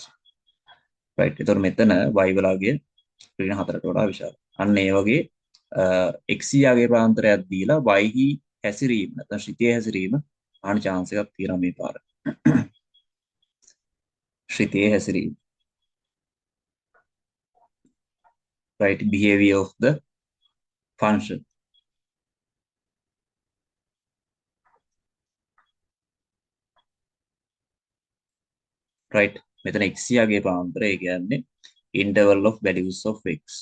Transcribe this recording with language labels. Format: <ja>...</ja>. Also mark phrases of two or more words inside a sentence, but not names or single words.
<si>right එතකොට මෙතන y වෙලාගේ ඍණ 4ට වඩා විශාලයි. අන්න ඒ වගේ x යාගේ ප්‍රාන්තරයක් දීලා y හි හැසිරීම නැත්නම් ශ්‍රිතයේ හැසිරීම ආන chance එකක් තියෙනවා මේ පාර. ශ්‍රිතයේ හැසිරීම.</si> <en>right behavior of the function.</en> <si>right මෙතන x යාගේ ප්‍රාන්තරය කියන්නේ</si> <en>interval of values of x.</en>